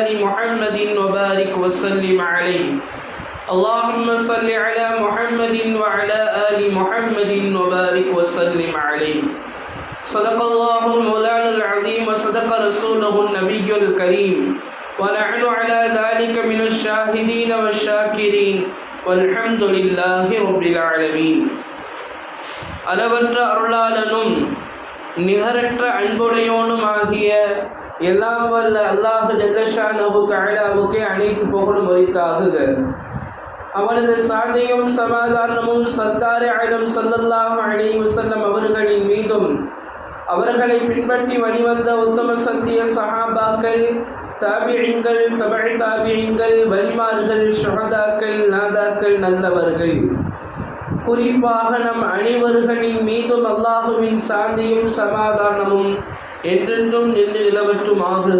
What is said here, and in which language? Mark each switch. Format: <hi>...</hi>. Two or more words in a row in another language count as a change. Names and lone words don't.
<ar>محمد وبارك وسلم عليه اللهم صل على محمد وعلى آل محمد وبارك وسلم عليه صدق الله المولانا العظيم وصدق رسوله النبي الكريم ونحن على ذلك من الشاهدين والشاكرين والحمد لله رب العالمين</ar> <ta>அளவற்ற அருளாளனும் நிகரற்ற அன்புடையோனும் ஆகிய எல்லாம் வல்ல அல்லாஹ் ஜல்லஷானஹு தஆலாவுக்கு அனைத்து புகழும் உரித்தாகுக. அவனது சாந்தியும் சமாதானமும் சர்தார் ஆலம்</ta> <ar>صلى الله عليه وسلم</ar> <ta>அவர்களின் மீதும் அவர்களை பின்பற்றி வழிவந்த உத்தம சத்திய சஹாபாக்கள், தாபிஈன்கள், தபஅ தாபிஈன்கள், வலிமார்கள், ஷுஹதாக்கள், நாதாக்கள், நல்லவர்கள், குறிப்பாக நம் அனைவர்களின் மீதும் அல்லாஹுவின் சாந்தியும் சமாதானமும் என்றென்றும் நின்று நிலவற்றுமாகுக.</ta>